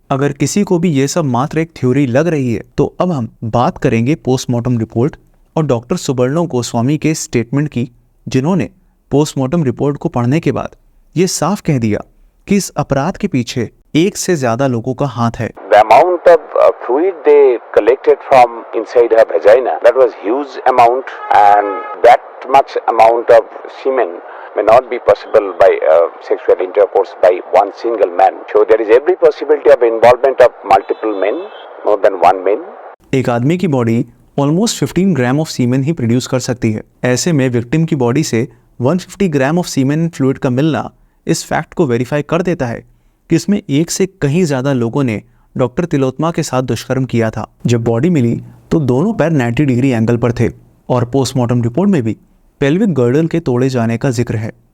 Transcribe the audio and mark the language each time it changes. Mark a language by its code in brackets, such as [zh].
[hi] अगर किसी को भी ये सब मात्र एक थ्योरी लग रही है तो अब हम बात करेंगे पोस्टमार्टम रिपोर्ट और डॉक्टर सुबर्णो गोस्वामी के स्टेटमेंट की, जिन्होंने पोस्टमार्टम रिपोर्ट को पढ़ने के बाद ये साफ कह दिया कि इस अपराध के पीछे एक से ज्यादा लोगों का हाथ है। [en] The amount of fluid they collected from inside her vagina, that was huge amount, and that much amount of semen may not be possible by sexual intercourse by one single man. So there is every possibility of involvement of multiple men, more than one man. [hi] एक आदमी की body almost 15 gram of semen he produce कर सकती है। ऐसे में victim की body से 150 ग्राम ऑफ सीमेन फ्लूइड का मिलना इस फैक्ट को वेरीफाई कर देता है कि इसमें एक से कहीं ज़्यादा लोगों ने डॉक्टर तिलोत्मा के साथ दुष्कर्म किया था। जब बॉडी मिली तो दोनों पैर 90 डिग्री एंगल पर थे और पोस्टमार्टम रिपोर्ट में भी पेल्विक गर्डल के तोड़े जाने का जिक्र है।